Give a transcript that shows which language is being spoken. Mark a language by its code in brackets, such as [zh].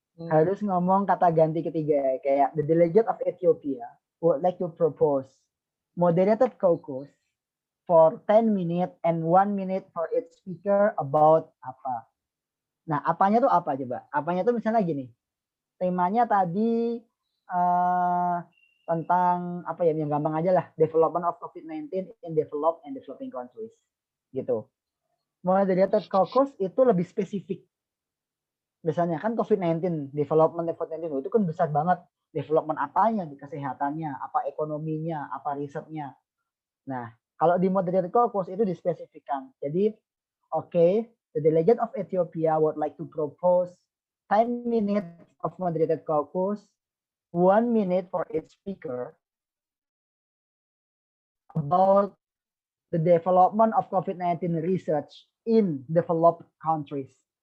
[id] Harus ngomong kata ganti ketiga, kayak [en] the delegate of Ethiopia would like to propose moderated caucus for 10 minutes and 1 minute for each speaker about apa. [id] Nah, apanya tuh apa coba? Apanya tuh misalnya gini. Temanya tadi tentang apa ya, yang gampang aja lah, [en] development of COVID-19 in developed and developing countries. [id] Gitu. Moderated caucus itu lebih spesifik. Biasanya kan COVID-19, development itu kan besar banget. Development apanya, di kesehatannya, apa ekonominya, apa risetnya. Nah, kalau di moderated caucus itu dispesifikkan. [en] Jadi, okay, the delegate of Ethiopia would like to propose 10 minutes of moderated caucus, 1 minute for each speaker about the development of COVID-19 research in developed countries.